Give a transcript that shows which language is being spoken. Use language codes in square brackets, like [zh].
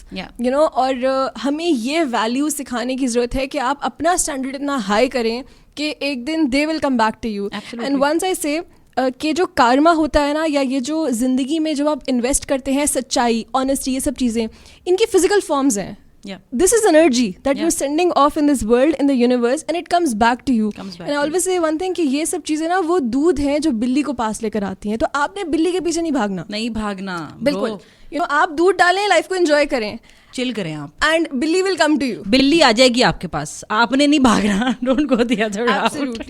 [en] You know, [ur] اور ہمیں یہ ویلیو سکھانے کی ضرورت ہے کہ آپ اپنا اسٹینڈرڈ اتنا ہائی کریں کہ ایک دن [en] they will come back to you. And once I say [ur] کہ جو کارما ہوتا ہے نا, یا یہ جو زندگی میں جب آپ انویسٹ کرتے ہیں, سچائی, آنیسٹی, یہ سب چیزیں ان کی فزیکل فارمز ہیں. [en] This is energy that you're sending off in this world, in the universe, and it comes back to you. And I always say one thing [ur] کہ یہ سب چیزیں نا وہ دودھ ہیں جو بلی کو پاس لے کر آتی ہیں. تو آپ نے بلی کے پیچھے نہیں بھاگنا. بالکل. آپ دودھ ڈالیں, لائف کو انجوائے کریں, چل کریں آپ, [en] And بلی will come to you. [ur] بلی آ جائے گی آپ کے پاس, آپ نے نہیں بھاگنا. [en] Don't go the other route.